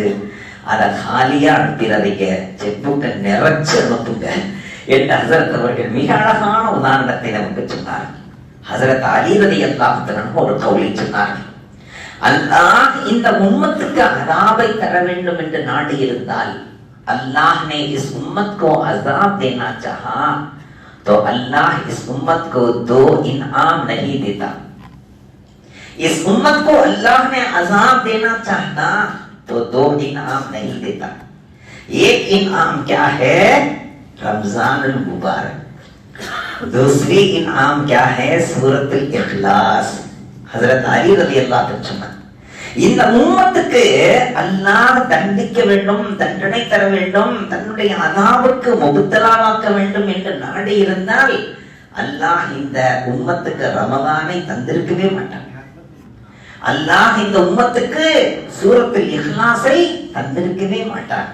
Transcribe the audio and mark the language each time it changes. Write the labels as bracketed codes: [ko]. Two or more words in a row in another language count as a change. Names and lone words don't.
[ta] அதை காலியா அனுப்பிடாதீங்க, [en] check book [ta] நிறைச்சு அனுப்புங்க என்று ஹஸரத் அவர்கள் மிக அழகான உதாரணத்தை நமக்கு சொன்னார். ஹஸரத் அலி [ar] رضي الله عنه [ta] ஒரு கவுலை சொன்னார்கள், அல்லாஹ் இந்த உம்மத்துக்கு அதாபை தர வேண்டும் என்று நாடி இருந்தால் [hi] अल्लाह ने इस उम्मत को अजाब देना चाहा तो अल्लाह इस उम्मत को 2 इनाम नहीं देता। इस उम्मत को अल्लाह ने अजाब देना चाहता तो 2 इनाम नहीं देता। एक इनाम क्या है? रमजान मुबारक। दूसरी इनाम क्या है? सूरतुल इखलास। [ta] हजरत अली [ar] رضي الله عنه [ta] இந்த உம்மத்துக்கு அல்லாஹ் தண்டிக்க வேண்டும், தண்டனை தர வேண்டும், தன்னுடைய அதாவுக்கு முபத்தலாவாக்க வேண்டும் என்று நாடி இருந்தால் அல்லாஹ் இந்த உம்மத்துக்கு ரமதானை தந்திருக்கவே மாட்டான். அல்லாஹ் இந்த உம்மத்துக்கு சூரத்துல் இக்லாஸை தந்திருக்கவே மாட்டான்.